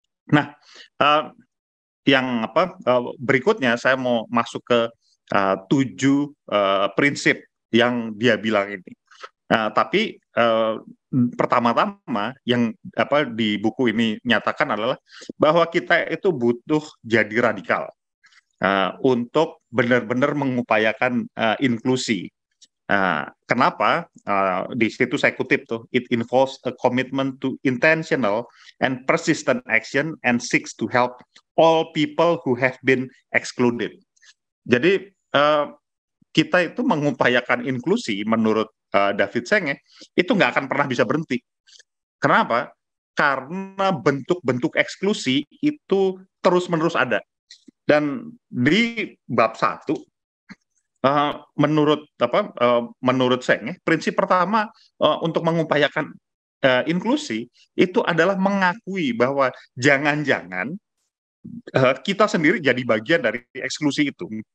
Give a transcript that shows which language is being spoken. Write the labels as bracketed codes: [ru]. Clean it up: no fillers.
[id] Nah, yang apa berikutnya saya mau masuk ke 7 prinsip yang dia bilang ini. Tapi pertama-tama yang apa di buku ini nyatakan adalah bahwa kita itu butuh jadi radikal untuk benar-benar mengupayakan inklusi. Kenapa? Di situ saya kutip tuh, [en] it involves a commitment to intentional and persistent action and seeks to help all people who have been excluded. [id] Jadi kita itu mengupayakan inklusi menurut David Senge itu nggak akan pernah bisa berhenti. Kenapa? Karena bentuk-bentuk eksklusi itu terus-menerus ada. Dan di bab 1 menurut Senge prinsip pertama untuk mengupayakan inklusi itu adalah mengakui bahwa jangan-jangan kita sendiri jadi bagian dari eksklusi itu.